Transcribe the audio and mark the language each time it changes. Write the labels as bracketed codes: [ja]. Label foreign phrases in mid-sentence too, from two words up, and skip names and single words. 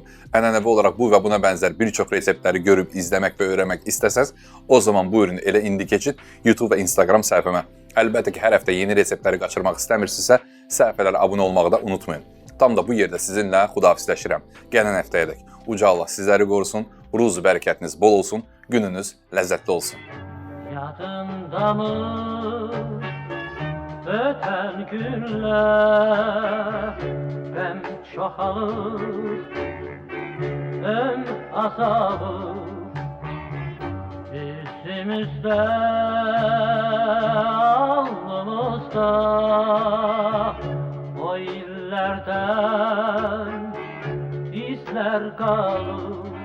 [az] Ənənəvi olaraq bu və buna bənzər bir çox reseptləri görüb, izləmək və öyrənmək istəsəz, o zaman buyurun elə indi keçid YouTube və Instagram səhifəmə. Əlbəttə ki, hər həftə yeni reseptləri qaçırmaq istəmirsinizsə, səhifələrə abunə olmağı da unutmayın. Tam da bu yerdə sizinlə xudahafizləşirəm. Gələn həftəyədək. Uca Allah sizləri qorusun, ruzu bərəkətiniz bol olsun, gününüz ləzzətli olsun. [tr] Yadındamı öten günler hem çoğalır hem azalır yüzümüzde alnımızda o illerden izler kalır